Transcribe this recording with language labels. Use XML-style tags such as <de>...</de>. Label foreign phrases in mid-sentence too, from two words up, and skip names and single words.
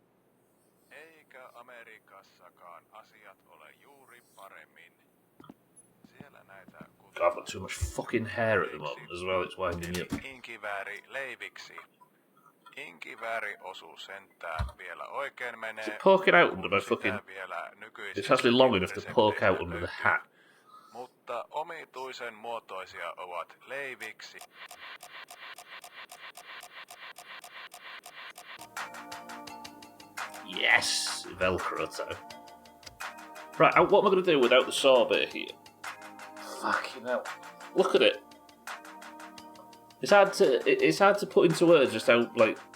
<en>God, I've got too much fucking hair at the moment as well, it's winding me up. Is it poking out under my fucking... It's actually long enough to poke out under the hat.</en> <fi>Mutta omituisen muotoisia ovat leiviksi.</fi> <en>Yes! Velcro toe. Right, what am I going to do without the sorbet here? Fucking hell. Look at it. It's hard to put into words just how, like...</en>